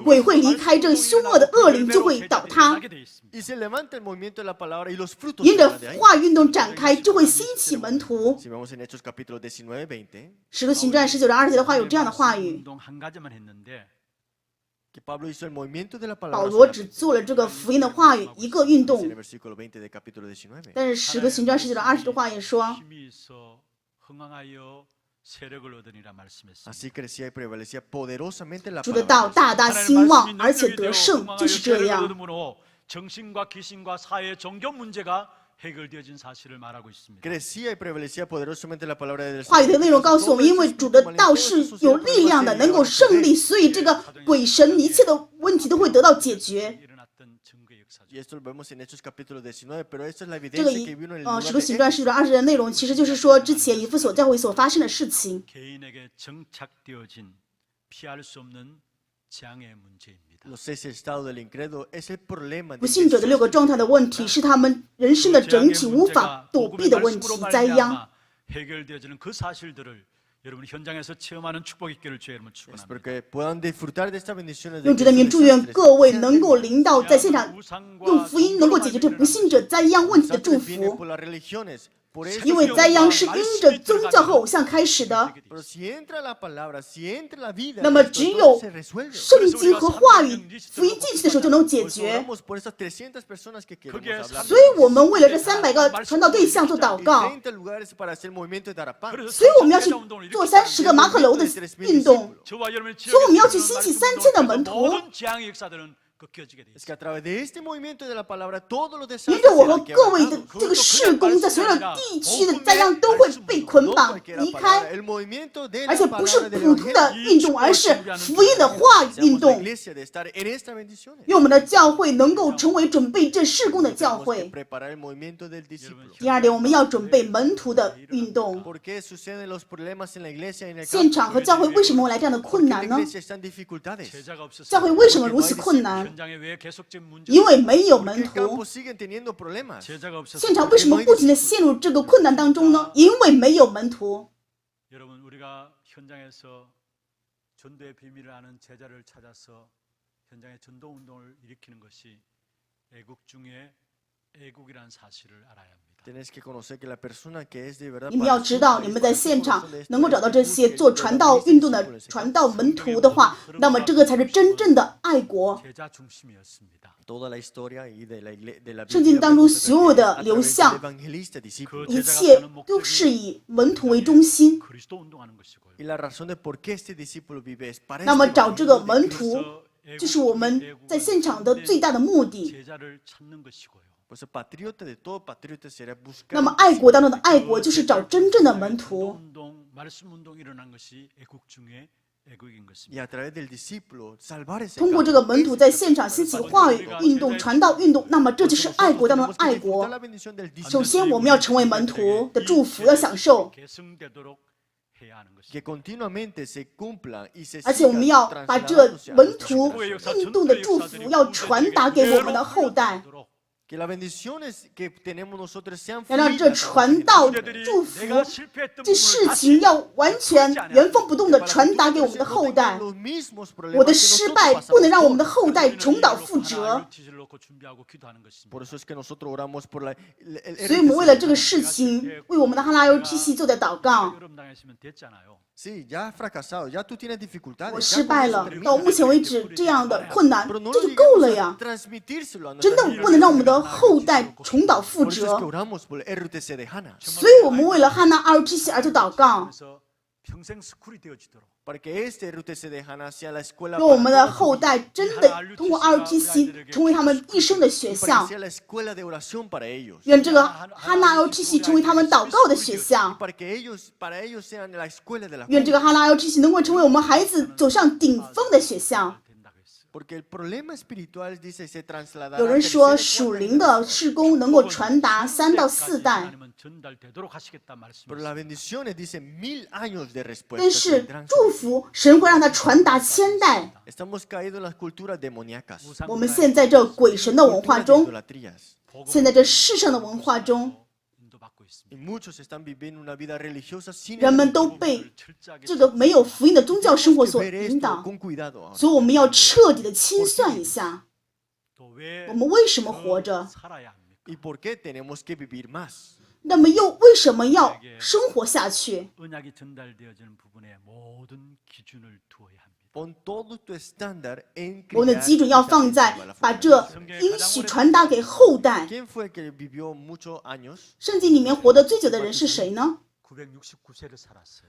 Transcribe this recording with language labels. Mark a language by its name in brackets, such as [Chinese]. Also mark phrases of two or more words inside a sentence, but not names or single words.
[Chinese] 鬼会离开，这个凶恶的恶灵就会倒塌。 [Korean] 일어나게 돼 있습니다. [Spanish] Y se levanta el movimiento de la palabra y los frutos [Chinese] 因着 [Spanish] saldrán de ahí. [Chinese] 话语运动展开，就会兴起门徒。 [Spanish] Si vemos en Hechos capítulo 19, 20, [Chinese] 使徒行传19章20节的话有这样的话语。 [Korean] 운동 한 가지만 했는데 [Spanish] que Pablo hizo el movimiento de la [Chinese] 保 [Spanish] palabra. [Chinese] 罗只做了这个福音的话语一个运 [Spanish] Dice [Chinese] 动 [Spanish] en el，versículo 20 del capítulo 19. [Chinese] 但是使徒行传19章20的话也说， [Korean] 힘이 있어 흥왕하여 세력을 얻으니라 말씀했습니다. [Spanish] Así crecía y prevalecía poderosamente la [Chinese] 主的 [Spanish] palabra. [Chinese] 道大大兴旺，而且得胜，就是这样。 [Korean] 정신과 귀신과 사회 종교 문제가 해결되어진 사실을 말하고 있습니다. [Spanish] Crecía y prevalecía poderosamente la palabra del [Chinese] 话语的内容告诉我们，因为主的道是有力量的，能够胜利，所以这个鬼神一切的问题都会得到解决。 [Korean] 일어났던 증거의 역사죠. [Spanish] Y esto lo vemos en Hechos capítulo 19, pero esta es la [Chinese] 这个 [Spanish] evidencia que vino en el [Chinese] 使 [Spanish] lugar [Chinese] 徒 [Spanish] de [Chinese] 行传19章20的内容，其实就是说之前以弗所教会所发生的事情。 [Korean] 개인에게 정착되어진 피할 수 없는 재앙의 문제입니다. [Spanish] los 6 estados del incrédulo es el problema [Chinese] 不信者的6个状态的问题，是他们人生的整体无法躲避的问题，灾殃。 [Korean] 해결되어지는 그 사실들을 여러분 현장에서 체험하는 축복 있기를 주의 이름으로 [Spanish] Espero [Korean] 축원합니다. [Spanish] que puedan disfrutar de estas bendiciones. [Chinese] 用主的名祝愿各位能够临到在现场，用福音能够解决这不信者灾殃问题的祝 [Spanish] viene [Chinese] 福。 [Spanish] por las religiones, por eso. [Chinese] 因为灾殃是因着宗教和偶像开始的， [Spanish] Pero si entra la palabra, si entra la vida, [Chinese] 那么 [Spanish] esto [Chinese] 只 [Spanish] todo [Chinese] 有 [Spanish] se resuelve. [Chinese] 圣经和话语福音进去的时候就能解 [Spanish] Pues [Chinese] 决。 [Spanish] oramos por esas 300 personas que queremos [Korean] 그게 [Spanish] hablar. [Chinese] 所以我们为了这300个传道对象做祷 [Spanish] Y [Chinese] 告， [Spanish] 30 lugares para hacer el movimiento de Darapán. [Chinese] 所以我们要去做30个马可楼的运动。 [Korean] 저와 여러분의 [Chinese] 所以我们要去兴起3000的门徒。 [Korean] 모든 재앙의 역사들은 꺾여지게 돼 [Spanish] Es [Korean] 있습니다. [Spanish] que a través de este movimiento de la palabra, todos los [Chinese] 沿 [Spanish] desastres [Chinese] 着我和 [Spanish] serán [Chinese] 各位的 [Spanish] quebrantados. [Chinese] 这个事工，在所有的地区的灾殃都会被捆 [Spanish] No [Chinese] 绑 [Spanish] cualquiera [Chinese] 离 [Spanish] palabra, [Chinese] 开， [Spanish] el movimiento de [Chinese] 而 [Spanish] la [Chinese] 且不是 [Spanish] palabra del [Chinese] 普通的 [Spanish] evangelio. [Chinese] 运动，而是福音的话语运 [Spanish] Seamos la [Chinese] 动。 [Spanish] iglesia de estar en estas bendiciones. [Chinese] 愿我们的教会能够成为准备这事工的教 [Spanish] Tenemos que [Chinese] 会。 [Spanish] preparar el movimiento del discípulo. [Chinese] 第二点，我们要准备门徒的运动。 [Spanish] ¿Por qué suceden los problemas en la iglesia y en el [Chinese] 现 [Spanish] campo? [Chinese] 场和教会为什么会来这样的 [Spanish] ¿Por [Chinese] 困 [Spanish] qué la [Chinese] 难呢？ [Spanish] iglesia está en dificultades? [Korean] 제자가 없어서 [Chinese] 教会为什么如此困难？ [Korean] 현장에 왜 계속적인 문제가 [Chinese] 因为没有 [Spanish] ¿Por qué [Chinese] 门 [Spanish] el [Chinese] 徒 [Spanish] campo。 siguen teniendo problemas? [Korean] 제자가 없어서 [Chinese] 现场为什么不停的陷入这个困难当中呢？因为没有门徒。 [Korean] 여러분 우리가 현장에서 전도의 비밀을 아는 제자를 찾아서 현장에 전도 운동을 일으키는 것이 애국 중에 애국이라는 사실을 알아야 합니다. [Spanish] Tienes que conocer que la persona que es de verdad [Chinese] 你们要知道，你们在现场能够找到这些做传道运动的传道门徒的话，那么这个才是真正的爱国。 [Korean] 제자 중심이었습니다. [Spanish] toda la historia y de la [Chinese] 圣经当中所有的流向， [Spanish] evangelista discípulo [Chinese] 一切都是以门徒为中心。 [Korean] 그리스도 운동하는 것이고요. [Spanish] y la razón de por qué este discípulo vive es para [Chinese] 那么 [Spanish] este [Chinese] 找这个 [Spanish] evangelio de [Chinese] 门 [Spanish] Cristo. [Chinese] 徒，就是我们在现场的最大的目的。 [Korean] 제자를 찾는 것이고요. [Spanish] Pues el patriota de todo patriota será buscar [Chinese] 那么爱国当中的爱国，就是找真正的门徒。 [Korean] 운동, 말씀 운동 일어난 것이 애국 중에 애국인 [Spanish] y [Korean] 것입니다. [Spanish] a través del discípulo salvar ese [Chinese] 通过这个门徒在现场兴起话语运动、传道运动，那么这就是爱国当中的爱国。首先，我们要成为门徒的祝福，要享受， [Korean] 계승되도록 해야 하는 [Spanish] que [Korean] 것입니다. [Spanish] continuamente se cumplan y se [Chinese] 而且我们要把这 [Spanish] trasladándose a [Chinese] 门 [Spanish] nuestras [Chinese] 徒 [Spanish] generaciones. [Chinese] 运动的祝福要传达给我们的后代。 [Spanish] Que las bendiciones que tenemos nosotros sean [Chinese] 要让 [Spanish] fluidas [Chinese] 这 [Spanish] a través [Chinese] 传 [Spanish] de [Chinese] 道 [Spanish] nosotros. [Chinese] 祝福 [Korean] 내가 실패했던 [Chinese] 这 [Korean] 부분을 [Chinese] 事 [Korean] 다시 [Chinese] 情要完全原封不动的 [Spanish] Para que [Chinese] 传达给我 [Spanish] nosotros [Chinese] 们的 [Spanish] no [Chinese] 后 [Spanish] tengamos [Chinese] 代。 [Spanish] los mismos [Chinese] 我 [Spanish] problemas [Chinese] 的 [Spanish] que [Chinese] 失 [Spanish] nosotros [Chinese] 败 [Spanish] pasamos [Chinese] 不能让我们的 [Spanish] por. [Chinese] 后代重蹈覆辙。 [Spanish] Por eso es que nosotros oramos por el [Chinese] 所以我们为了这个事情，为我们的哈拉 LTC 做的祷告。 [Spanish] Sí, ya has fracasado, ya tú tienes dificultades. [Chinese] 我 [Spanish] ya [Chinese] 失 [Spanish] con [Chinese] 败 [Spanish] eso [Chinese] 了， [Spanish] termina. [Chinese] 到目前为止这样的困难， [Spanish] Pero no [Chinese] 这 [Spanish] lo [Chinese] 就够了 [Spanish] llegamos [Chinese] 呀 [Spanish] a。transmitírselo a [Chinese] 真 [Spanish] nuestra [Chinese] 的不能让我们的后代重蹈覆 [Spanish] Por eso es que [Chinese] 辙。 [Spanish] oramos por el RTC de Hannah. [Chinese] 所以我们为了哈娜 LTC 而做祷告， [Korean] 평생 스쿨이 되어지도록 [Spanish] Para que este RTC de Hannah sea la escuela [Chinese] 让我们的 [Spanish] para [Chinese] 后代真的通过 LTC 成为他们一生的学 [Spanish] para [Chinese] 校 [Spanish] que。sea la escuela de oración para ellos. [Chinese] 愿这个哈娜 LTC 成为他们祷告的学校。 [Spanish] Para que para ellos sean la escuela de la [Chinese] 愿这个哈拉 LTC 能够成为我们孩子走上顶峰的学校。 [Korean] 된다고 했어요. [Spanish] Porque el problema espiritual dice se trasladará [Chinese] 有 [Spanish] a [Chinese] 人说 [Spanish] tercera y [Chinese] 属 [Spanish] cuarta [Chinese] 灵的事工能够传达3到4代， [Korean] 하나님은 전달되도록 하시겠다 [Spanish] Pero [Korean] 말씀하셨어요. [Spanish] las bendiciones dice 1000 años de [Chinese] 但 [Spanish] respuesta. [Chinese] 是祝福神会让它传达1000代。 [Spanish] Estamos caídos en las culturas demoníacas. [Chinese] 我们现在这鬼神的文化 [Spanish] culturas de [Chinese] 中， [Spanish] idolatrías. [Chinese] 现在这世上的文化中， [Korean] 인도받고 있습니다. [Spanish] Y muchos están viviendo una vida religiosa sin [Chinese] 人们 [Spanish] el [Chinese] 都被 [Korean] 철저하게 [Chinese] 这个没有福音的宗教生活 [Spanish] que [Chinese] 所 [Spanish] ver [Chinese] 引 [Spanish] esto [Chinese] 导， [Spanish] con cuidado ahora. [Chinese] 所以我们要彻底的清算一下， [Korean] 또 왜 [Chinese] 我们为什么活着？ [Korean] 살아야 합니까? [Spanish] ¿Y por qué tenemos que vivir más? [Chinese] 那么又为什么要生活下去？ [Korean] 언약이 전달되어지는 부분에 모든 기준을 두어야 합니다. [Spanish] Pon todo tu estándar en [Chinese] 我们的 [Spanish] criar [Chinese] 基准要放在 [Spanish] a la [Chinese] 把 [Spanish] familia. [Chinese] 这应许传达给后代。 [Spanish] ¿Quién fue el que vivió muchos años? [Chinese] 圣经里面活得最久的人是谁呢？ [Korean] 969세를 살았어요.